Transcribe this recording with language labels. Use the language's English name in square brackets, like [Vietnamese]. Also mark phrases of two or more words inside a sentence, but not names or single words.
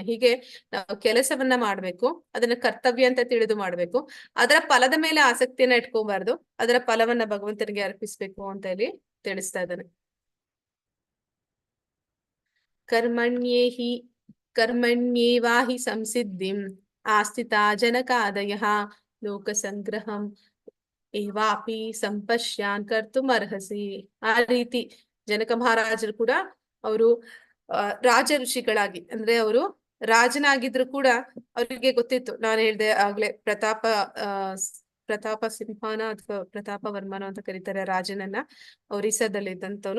[Kannada] ಹೀಗೆ ನಾವು ಕೆಲಸವನ್ನ ಮಾಡ್ಬೇಕು, ಅದನ್ನ ಕರ್ತವ್ಯ ಅಂತ ತಿಳಿದು ಮಾಡ್ಬೇಕು. ಅದರ ಫಲದ ಮೇಲೆ ಆಸಕ್ತಿಯನ್ನ ಇಟ್ಕೋಬಾರ್ದು, ಅದರ ಫಲವನ್ನ ಭಗವಂತನಿಗೆ ಅರ್ಪಿಸ್ಬೇಕು ಅಂತ ಹೇಳಿ ತಿಳಿಸ್ತಾ ಇದ್ದಾನೆ. [Sanskrit] ಕರ್ಮಣ್ಯೇವಾಹಿ ಸಂಸಿದ್ಧಿಂ ಆಸ್ಥಿತಾ ಜನಕಾದಯಃ ಲೋಕ ಸಂಗ್ರಹಂ ಏವಾಪಿ ಸಂಪಶ್ಯಾನ್ ಕರ್ತುಂ ಅರ್ಹಸಿ. [Kannada] ಆ ರೀತಿ ಜನಕ ಮಹಾರಾಜರು ಕೂಡ ಅವರು ರಾಜ ಋಷಿಗಳಾಗಿ ಅಂದ್ರೆ ಅವರು ರಾಜನಾಗಿದ್ರು ಕೂಡ ಅವರಿಗೆ ಗೊತ್ತಿತ್ತು, ನಾನು ಹೇಳ್ದೆ ಆಗ್ಲೇ ಪ್ರತಾಪ ಸಿಂಹನ ಅಥವಾ ಪ್ರತಾಪ ವರ್ಮನ ಅಂತ ಕರೀತಾರೆ ರಾಜನನ್ನ, ಒರಿಸ್ಸಾದಲ್ಲಿ ಇದ್ದಂಥವ್ನು.